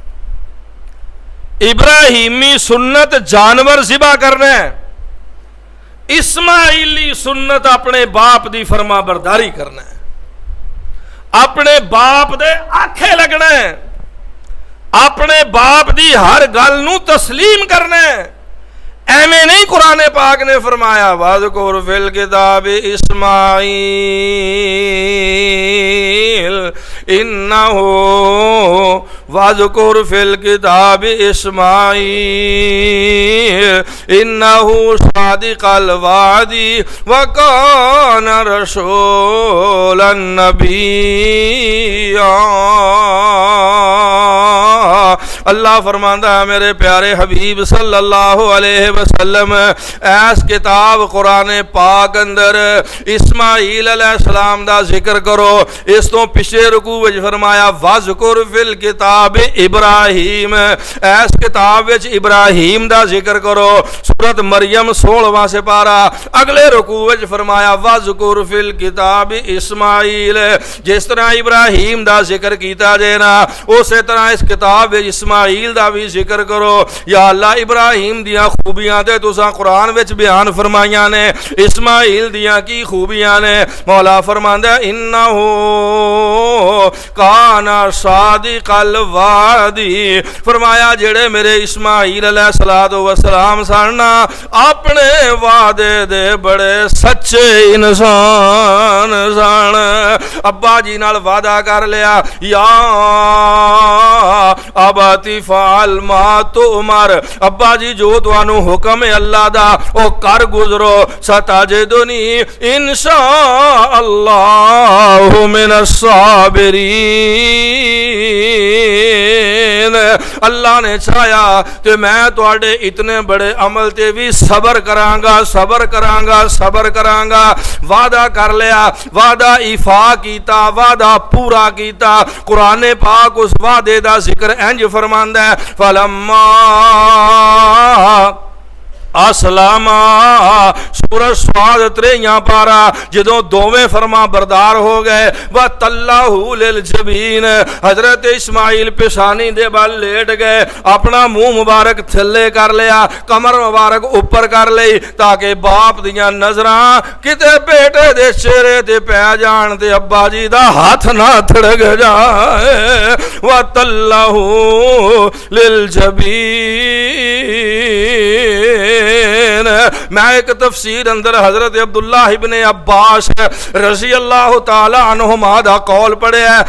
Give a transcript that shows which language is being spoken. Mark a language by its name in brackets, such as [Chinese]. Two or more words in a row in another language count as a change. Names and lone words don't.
[Punjabi] ابراہیمی سنت جانور ذبح کرنا ہے، اسماعیلی سنت اپنے باپ دی فرما برداری کرنا ہے، اپنے باپ دے آنکھیں لگنا ہے، اپنے باپ دی ہر گل نو تسلیم کرنا ہے. ایویں نہیں قرآن پاک نے فرمایا [Arabic] وَاذْكُرْ فِي الْكِتَابِ اسماعیل انہو وَاذْكُرْ فِي الْكِتَابِ اسماعیل انہو صادق الوعد وَكَانَ رَسُولًا نَبِيًّا. [Punjabi] اللہ فرماندا ہے میرے پیارے حبیب [Arabic] صلی اللہ علیہ وسلم [Punjabi] اس کتاب قرآن پاک اندر اسماعیل علیہ السلام دا ذکر کرو. اس تو پچھے رکوع وچ فرمایا [Arabic] وذکر فی الکتاب ابراہیم, [Punjabi] اس کتاب وچ ابراہیم دا ذکر کرو. سورۃ مریم 16واں سپارہ اگلے رکوع وچ فرمایا [Arabic] وذکر فی الکتاب اسماعیل. [Punjabi] جس طرح ابراہیم دا ذکر کیتا جے نا اسی طرح اس کتاب وچ اسماعیل دا بھی ذکر کرو. یا اللہ ابراہیم دیاں خوبیاں تے تساں قرآن وچ بیان فرمائیاں نے, اسماعیل دیاں کی خوبیاں نے. مولا فرماندا ہے [Arabic] انہ کان صادق الوعدی, [Punjabi] فرمایا جڑے میرے اسماعیل [Arabic] علیہ الصلوۃ والسلام [Punjabi] سن اپنے وعدے دے بڑے سچے انسان سن. ابا جی نال وعدہ کر لیا [Arabic] یا اباتی فعل ما تؤمر, [Punjabi] ابا جی جو تانوں حکم ہے اللہ دا او کر گزرو. [Arabic] ستجدنی انشاء اللہ من الصابرین, [Punjabi] اللہ نے چاہیا تے میں تواڈے اتنے بڑے عمل تے بھی صبر کرانگا صبر کرانگا صبر کرانگا. وعدہ کر لیا, وعدہ ایفا کیتا, وعدہ پورا کیتا. قرآن پاک اس وعدے دا ذکر انج فرماندا ہے فلما اسلام سورہ سواد 3 پارا جدوں دوویں فرما بردار ہو گئے [Arabic] وَتَلَّهُ لِلْجَبِينِ, [Punjabi] حضرت اسماعیل پیشانی دے بال لیٹ گئے, اپنا منہ مبارک تھلے کر لیا, کمر مبارک اوپر کر لئی تاکہ باپ دیاں نظراں کتے بیٹے دے چہرے تے پہ جان تے ابا جی دا ہاتھ نہ تھڑک جائے. [Arabic] وَتَلَّهُ لِلْجَبِينِ, [Punjabi] میں ایک تفسیر اندر حضرت عبداللہ ابن عباس [Arabic] رضی اللہ تعالی عنہما [Punjabi] دا قول پڑھے ہے.